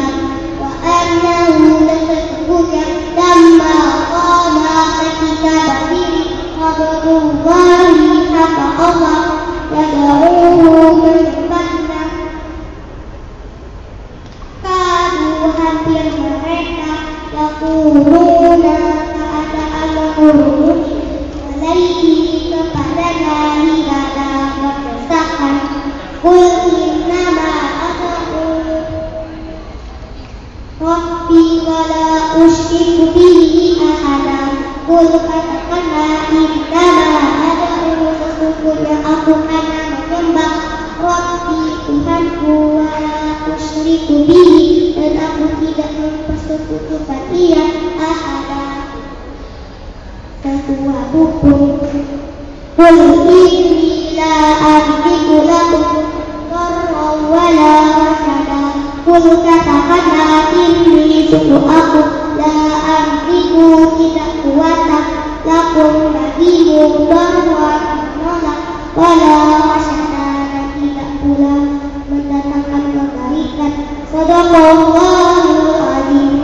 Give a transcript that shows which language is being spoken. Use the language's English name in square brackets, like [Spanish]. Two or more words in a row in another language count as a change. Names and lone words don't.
[Arabic] Wa annahu, [Indonesian] dan sesungguhnya, [Arabic] lamma qama, [Indonesian] ketika berdiri, abdullahi, hamba Allah, yad'uhu, menyembahnya, kanu, hampir mereka, yaquluna, keadaan menguruti, alaihi, kepadanya, libana, berdesakan. [Arabic] Qul innama ad'u rabbi wa la usyriku bihi ahadan. Qul, [Indonesian] katakanlah, [Arabic] innama ad'u, [Indonesian] sesungguhnya aku hanya menyembah Rabbi, Tuhanku, [Arabic] wa la usyriku bihi, [Indonesian] dan aku tidak mempersekutukan Dia ahada. Tuhanukum. [Arabic] Qul inni la amliku lakum darran wala rasyada. [Indonesian] Qul katakanlah inni sungguh aku [Arabic] la amliku [Indonesian] tidak kuasa lakum bagimu darran menolak [Arabic] wala rasyada [Indonesian] dan tidak pula mendatangkan kebaikan. [Arabic] Shadaqallahul azim.